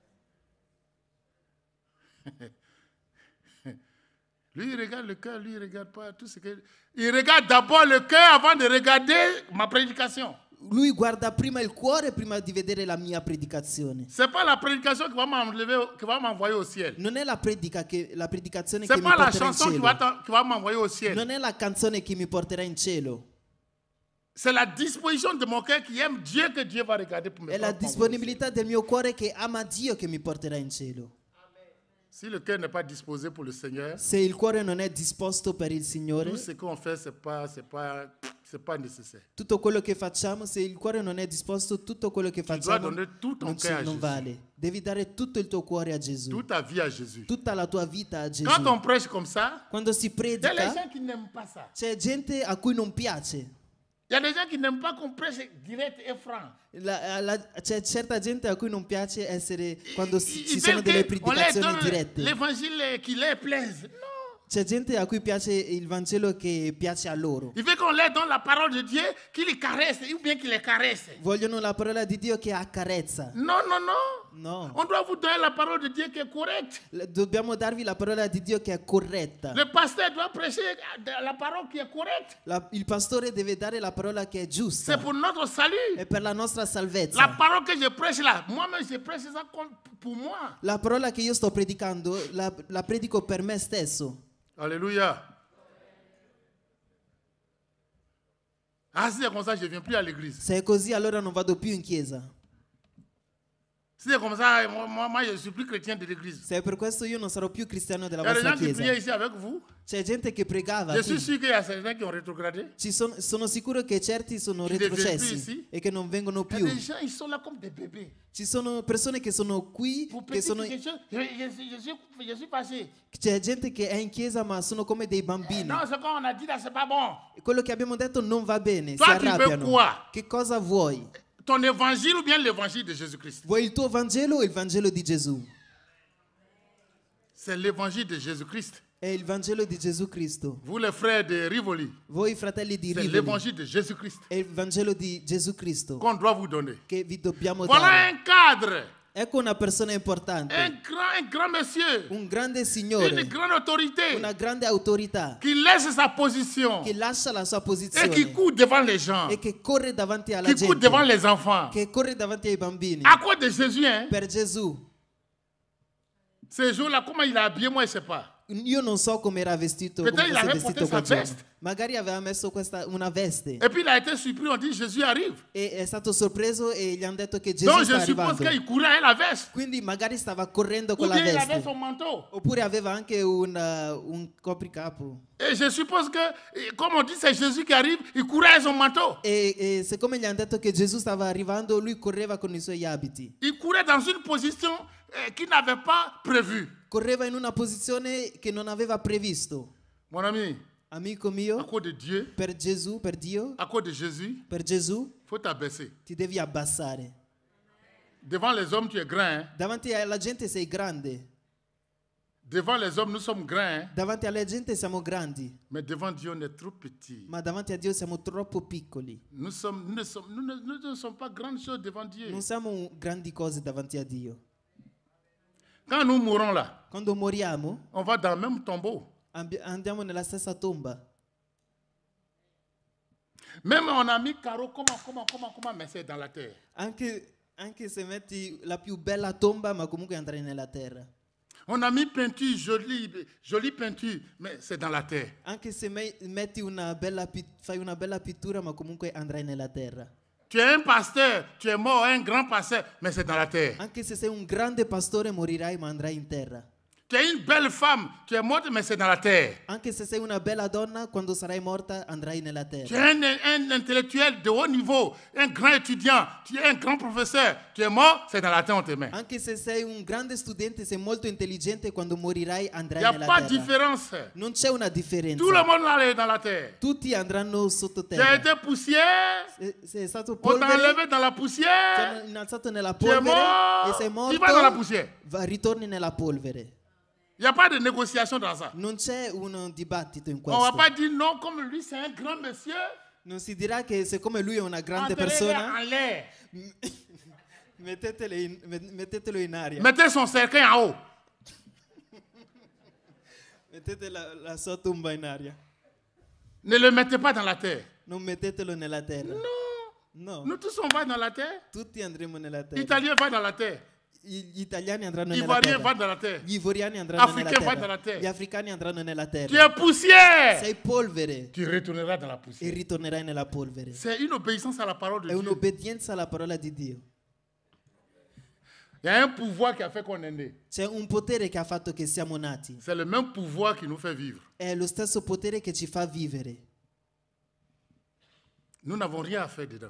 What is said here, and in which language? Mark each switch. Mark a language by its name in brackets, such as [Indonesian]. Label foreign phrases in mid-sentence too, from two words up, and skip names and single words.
[French] Lui, il regarde le cœur, lui, il regarde pas tout ce que... Il regarde d'abord le cœur avant de regarder ma prédication. [Italian] Lui guarda prima il cuore prima di vedere la mia predicazione. [French] C'est pas la prédication qui va m'envoyer au ciel. [Italian] Non è la predicazione [French] C'est [Italian] che mi [French] pas la [Italian] porterà in [French] chanson qui [Italian] cielo. [French] va m'envoyer au ciel. [Italian] Non è la canzone che mi porterà in cielo. [French] C'est la disposition de mon cœur qui aime Dieu que Dieu va regarder pour me [Italian] È la [French] faire [Italian] disponibilità del mio cuore che ama Dio che mi porterà in cielo. [French] Si le cœur n'est pas disposé pour le Seigneur, [Italian] Se il cuore non è disposto per il Signore, [French] tout ce qu'on fait, c'est pas nécessaire. [Italian] tutto quello che facciamo, se il cuore non è disposto, tutto quello che [French] Tu dois [Italian] facciamo [French] donner tout ton [Italian] non, [French] cœur à [Italian] non [French] Jésus, [Italian] vale. Devi dare tutto il tuo cuore a Gesù, [French] toute ta vie à Jésus. [Italian] tutta la tua vita a Gesù. [French] Quand on prêche comme ça, [Italian] Quando si [French] il y a les [Italian] predica, [French] gens qui n'aiment pas ça. [Italian] c'è gente a cui non piace. [French] Il y a des gens qui n'aiment pas qu'on prêche direct et franc. [Italian] C'è certa gente a cui non piace essere quando ci [French] Ils [Italian] sono [French] veulent [Italian] delle [French] qu'on leur [Italian] predicazioni [French] donne [Italian] dirette. [French] l'évangile qui leur plaise. Non. [Italian] C'è gente a cui piace il Vangelo che piace a loro. [French] Il veut qu'on leur donne la parole de Dieu, qui les caresse ou bien qui les caresse. [Italian] Vogliono la parola di Dio che accarezza. [French] Non, non, non. [Italian] No, [French] On doit vous donner la parole de Dieu qui est correcte. [Italian] dobbiamo darvi la parola di Dio che è corretta. [French] Le pasteur doit prêcher la parole qui est correcte. [Italian] Il pastore deve dare la parola che è [French] C'est [Italian] giusta. [French] pour notre salut. [Italian] È per la nostra [French] La [Italian] salvezza. [French] parole que je prêche là, moi-même je prêche ça pour moi. [Italian] La parola che io sto predicando la predico per me stesso. [French] Alléluia. Ah, si c'est comme ça, je ne viens plus à l'église. [Italian] Se è così, allora non vado più in chiesa. [French] Si c'est comme ça, moi je ne suis plus chrétien de l'église. [Italian] Se è per questo, io non sarò più cristiano della [French] Il y a des [Italian] vostra [French] gens qui [Italian] chiesa. [French] priaient ici avec vous. [Italian] C'è gente che pregava. [French] Je suis [Italian] qui. [French] sûr qu'il y a certains qui ont rétrogradé. [Italian] Sono sicuro che certi sono Chi deve più, retrocessi sì. e che non vengono [French] Il y [Italian] più. [French] a des gens, ils sont là comme des bébés. [Italian] Ci sono persone che sono qui, [French] Pour [Italian] che [French] petit [Italian] sono, [French] quelque chose, je suis passé. [Italian] c'è gente che è in chiesa ma sono come dei bambini. [French] Non, ce qu'on a dit là, c'est pas bon. [Italian] Quello che abbiamo detto non va bene, si [French] Toi, tu veux [Italian] arrabbiano. [French] quoi? [Italian] Che cosa vuoi? [French] Ton évangile ou bien l'évangile de Jésus-Christ? [Italian] Vuoi il tuo Vangelo o il Vangelo di Gesù? [French] C'est l'évangile de Jésus-Christ. [Italian] È il Vangelo di Gesù Cristo. [French] Vous les frères de Rivoli, [Italian] Voi fratelli di [French] c'est [Italian] Rivoli, [French] l'évangile de Jésus-Christ [Italian] è il Vangelo di Gesù Cristo [French] qu'on doit vous donner. [Italian] che vi dobbiamo [French] Voilà [Italian] dare. [French] un cadre, [Italian] Ecco una persona importante, [French] un grand monsieur, [Italian] un grande [French] une [Italian] signore, [French] grande autorité [Italian] una grande autorità [French] qui laisse sa position [Italian] che lascia la sua [French] et qui [Italian] posizione [French] court devant les gens, [Italian] e che corre davanti alla [French] qui court devant [Italian] gente, [French] les enfants. [Italian] che corre davanti ai bambini. [French] À cause de Jésus, hein? [Italian] Per Gesù. [French] Ces jours-là, comment il a habillé, moi, je ne sais pas. [Italian] Io non so come era vestito, [French] Peut-être [Italian] come [French] il [Italian] fosse [French] avait [Italian] vestito [French] porté [Italian] quel [French] sa [Italian] giorno. [French] veste. [Italian] Magari aveva messo una veste [French] Et puis il a été surpris, on dit Jésus arrive. [Italian] e è stato sorpreso e gli hanno detto che Gesù [French] Donc [Italian] sta [French] je suppose [Italian] arrivando. [French] qu'il courait avec la veste. [Italian] Quindi magari stava correndo con [French] Ou [Italian] la [French] bien il avait [Italian] veste. [French] son manteau. [Italian] Oppure aveva anche un copricapo. [French] Et je suppose que, comme on dit, c'est Jésus qui arrive, il courait avec son manteau. [Italian] E siccome gli hanno detto che Gesù stava arrivando, lui correva con i suoi abiti. [French] Il courait dans une position qu'il n'avait pas prévue. [Italian] Correva in una posizione che non aveva previsto. [French] Mon ami, [Italian] Amico [French] à [Italian] mio, [French] cause de Dieu, [Italian] per Gesù, per Dio, [French] à cause de Jésus, [Italian] per Gesù, [French] il faut t'abaisser. [Italian] ti devi abbassare. [French] Devant les hommes, tu es grand. Hein? [Italian] Davanti alla gente sei grande. [French] Devant les hommes, nous sommes grands, hein? [Italian] Davanti alla gente siamo grandi, [French] Mais devant Dieu, on est trop petits. [Italian] ma davanti a Dio siamo troppo piccoli. [French] Nous ne sommes pas grandes choses devant Dieu. [Italian] Non siamo grandi cose davanti a Dio. [French] Quand nous mourons là, [Italian] Quando moriamo, [French] on va dans le même tombeau. [Italian] andiamo nella stessa tomba. [French] Même on a mis carreau, comment, mais c'est dans la terre. [Italian] Anche se metti la più bella tomba, ma comunque andrai nella terra. [French] On a mis peinture, jolie peinture, mais c'est dans la terre. [Italian] Anche se metti fai una bella pittura, ma comunque andrai nella terra. [French] Tu es un pasteur, tu es mort, un grand pasteur, mais c'est dans la terre. [Italian] Anche se sei un grande pastore, morirai, ma andrai in terra. [French] Tu es une belle femme, tu es morte, mais c'est dans la terre. [Italian] Anche se sei una bella donna, quando sarai morta, andrai nella terra. [French] Tu es un intellectuel de haut niveau, un grand étudiant, tu es un grand professeur, tu es mort, c'est dans la terre, on te met. [Italian] Anche se sei un grande studente, sei molto intelligente, quando morirai andrai [French] Il n'y a [Italian] nella [French] pas de [Italian] terra. [French] différence. [Italian] Non c'è una differenza. [French] Tout le monde est dans la terre. [Italian] Tutti andranno sotto [French] Tu as [Italian] terra. [French] été poussière, [Italian] Sei stato [French] on t'a [Italian] polvere, [French] enlevé dans la [Italian] ti [French] poussière, [Italian] hanno innalzato nella [French] tu es [Italian] polvere e sei [French] mort, tu vas dans la [Italian] morto, [French] poussière. [Italian] ritorni nella polvere. [French] Il n'y a pas de négociation dans ça. [Italian] Non c'è un dibattito in [French] On ne va [Italian] questo. [French] pas dire non, comme lui c'est un grand monsieur, [Italian] Non si dirà che siccome lui è una grande [French] enterrez-le [Italian] persona, [French] en l'air. [Italian] mettetelo in aria. [French] Mettez son cercueil en haut. [Italian] Mettete la sua tomba in aria. [French] Ne le mettez pas dans la terre. [Italian] Non mettetelo nella terra. No. [French] Nous tous on va dans la terre. [Italian] Tutti andremo nella terra. [French] L'Italien va dans la terre. [Italian] Gli italiani andranno nella [French] L'Ivoirien va [Italian] terra. [French] dans la terre. [Italian] Gli ivoriani andranno nella [French] Africain va [Italian] terra. nella terra. Gli africani andranno nella [French] Tu es [Italian] terra. [French] poussière. [Italian] Sei polvere [French] Tu retourneras dans la [Italian] e [French] poussière. [Italian] ritornerai nella polvere. [French] C'est une obéissance à la parole de [Italian] È [French] Dieu. [Italian] un'obbedienza alla parola di Dio. [French] Il y a un pouvoir qui a fait qu'on est né. [Italian] C'è un potere che ha fatto che siamo nati. [French] C'est le même pouvoir qui nous fait vivre. [Italian] È lo stesso potere che ci fa vivere. [French] Nous n'avons rien à faire dedans.